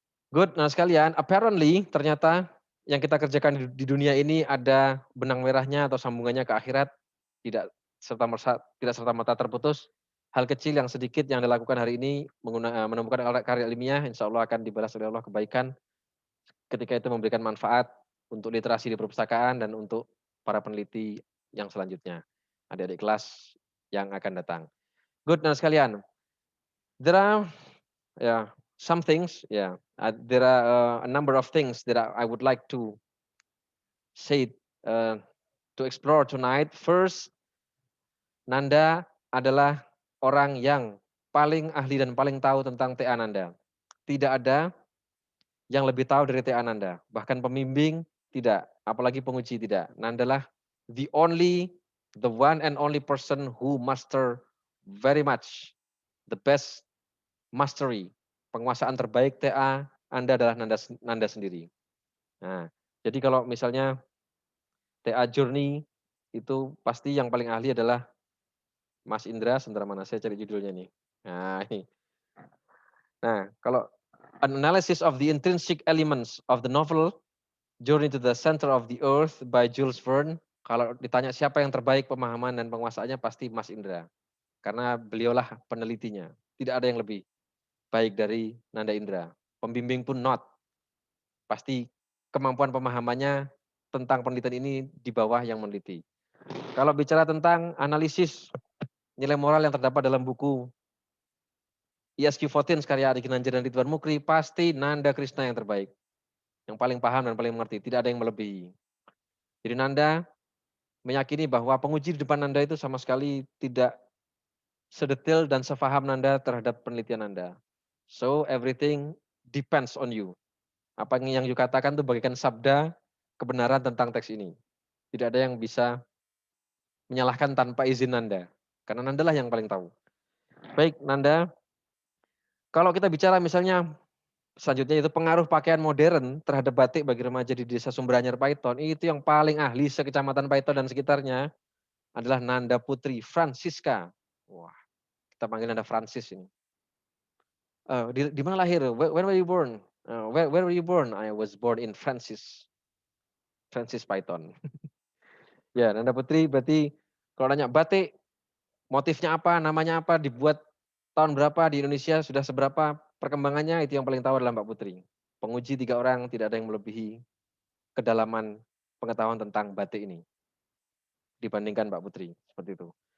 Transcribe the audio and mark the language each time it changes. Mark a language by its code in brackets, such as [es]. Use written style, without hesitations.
[id] Good, nah sekalian, apparently ternyata yang kita kerjakan di dunia ini ada benang merahnya atau sambungannya ke akhirat, tidak serta-merta terputus. Hal kecil yang sedikit yang dilakukan hari ini menemukan karya ilmiah, insya Allah akan dibalas oleh Allah kebaikan ketika itu memberikan manfaat untuk literasi di perpustakaan dan untuk para peneliti yang selanjutnya, adik-adik kelas yang akan datang. [en] Good, [id] nah sekalian, [en] there are some things, there are a number of things that I would like to say, to explore tonight. [id] First, Nanda adalah orang yang paling ahli dan paling tahu tentang TA Nanda. Tidak ada yang lebih tahu dari TA Nanda. Bahkan pembimbing tidak, apalagi penguji tidak. [en] Nanda lah the one and only person who master very much the best mastery. [id] Penguasaan terbaik TA Anda adalah Nanda sendiri. Nah, jadi kalau misalnya TA Journey itu pasti yang paling ahli adalah Mas Indra, sebentar mana saya cari judulnya nih. Nah, ini. Nah, kalau [en] an analysis of the intrinsic elements of the novel Journey to the Center of the Earth by Jules Verne, [id] kalau ditanya siapa yang terbaik pemahaman dan penguasaannya pasti Mas Indra. Karena beliaulah penelitinya. Tidak ada yang lebih baik dari Nanda Indra. Pembimbing pun not. Pasti kemampuan pemahamannya tentang penelitian ini di bawah yang meneliti. Kalau bicara tentang analisis nilai moral yang terdapat dalam buku ESQ14 karya Adi Ginanjar dan Ridwan Mukri, pasti Nanda Krishna yang terbaik. Yang paling paham dan paling mengerti, tidak ada yang melebihi. Jadi Nanda meyakini bahwa penguji di depan Nanda itu sama sekali tidak sedetail dan sefaham Nanda terhadap penelitian Nanda. [en] So everything depends on you. [id] Apa yang you katakan itu bagaikan sabda kebenaran tentang teks ini. Tidak ada yang bisa menyalahkan tanpa izin Nanda. Karena Nanda lah yang paling tahu. Baik Nanda, kalau kita bicara misalnya selanjutnya itu pengaruh pakaian modern terhadap batik bagi remaja di desa Sumberanyar Paiton, itu yang paling ahli sekecamatan Paiton dan sekitarnya, adalah Nanda Putri Francisca. Wah, kita panggil Nanda Francis ini. Di mana lahir? [en] When were you born? Where were you born? I was born in Francis Python. [id] Ya, Nanda Putri berarti kalau nanya batik, motifnya apa, namanya apa, dibuat tahun berapa di Indonesia, sudah seberapa perkembangannya, itu yang paling tahu adalah Mbak Putri. Penguji 3 orang, tidak ada yang melebihi kedalaman pengetahuan tentang batik ini dibandingkan Mbak Putri, seperti itu.